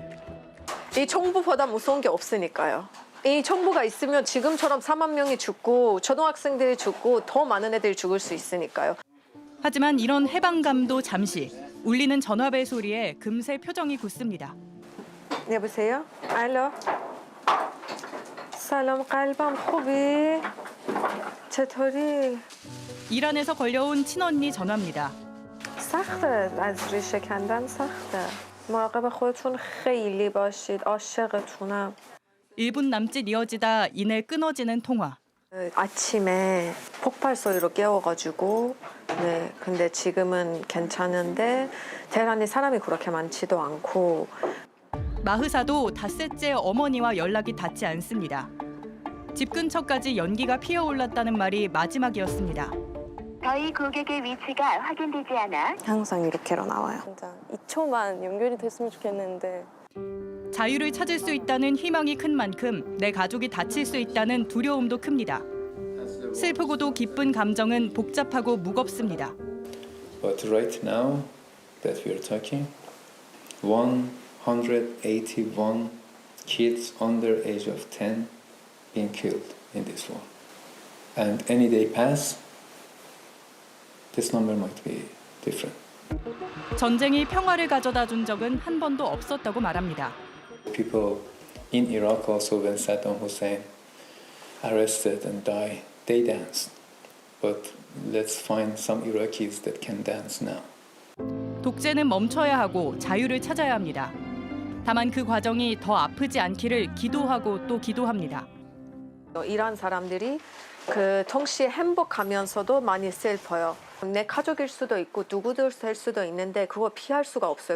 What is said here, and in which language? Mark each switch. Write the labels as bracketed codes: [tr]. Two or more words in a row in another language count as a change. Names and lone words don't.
[ko] 이 정부보다 무서운 게 없으니까요. 이 정부가 있으면 지금처럼 4만 명이 죽고 초등학생들이 죽고 더 많은 애들이 죽을 수 있으니까요. 하지만 이런 해방감도 잠시. 울리는 전화벨 소리에 금세 표정이 굳습니다. [fa] 여보세요? 알로? سلام قلبم خوبی? چطوری? [ko] 이란에서 걸려온 친언니 전화입니다. [fa] سخته از ریشه کندن سخته. مراقب خودتون خیلی باشید. عاشقتونم. [ko] 1분 남짓 이어지다 이내 끊어지는 통화. 아침에 폭발 소리로 깨워가지고 네 근데 지금은 괜찮은데 테헤란에 사람이 그렇게 많지도 않고. 마흐사도 닷새째 어머니와 연락이 닿지 않습니다. 집 근처까지 연기가 피어올랐다는 말이 마지막이었습니다. 저희 고객의 위치가 확인되지 않아 항상 이렇게로 나와요. 진짜 2초만 연결이 됐으면 좋겠는데. 자유를 찾을 수 있다는 희망이 큰 만큼 내 가족이 다칠 수 있다는 두려움도 큽니다. 슬프고도 기쁜 감정은 복잡하고 무겁습니다. [en] But right now that we are talking, 181 kids under age of 10 being killed in this war. And any day pass, this number might be different. [ko] 전쟁이 평화를 가져다 준 적은 한 번도 없었다고 말합니다. [en] People in Iraq also when Saddam Hussein arrested and died, they danced. But let's find some Iraqis that can dance now. [ko] 독재는 멈춰야 하고 자유를 찾아야 합니다. 다만 그 과정이 더 아프지 않기를 기도하고 또 기도합니다. 이란 사람들이 동시에 행복하면서도 많이 슬퍼요. 내 가족일 수도 있고 누구들 될 수도 있는데 그거 피할 수가 없어요.